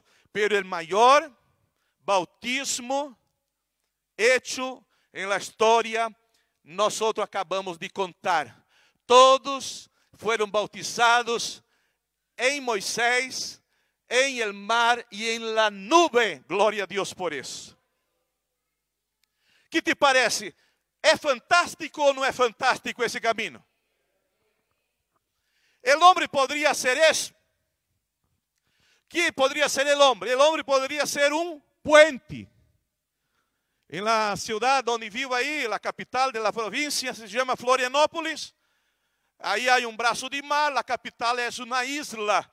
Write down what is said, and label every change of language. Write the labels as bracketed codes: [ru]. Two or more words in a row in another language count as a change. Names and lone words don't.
[es] Pero el mayor bautismo hecho en la historia, nosotros acabamos de contar. Todos fueron bautizados en Moisés, en el mar y en la nube. [pt] Glória a Deus por isso. Que te parece? É fantástico ou não é fantástico esse caminho? [es] El hombre [pt] poderia ser isso. [es] ¿Qué podría ser el hombre? El hombre podría ser un puente. En la ciudad donde vivo ahí, la capital de la provincia, se llama Florianópolis. Ahí hay un brazo de mar, la capital es una isla.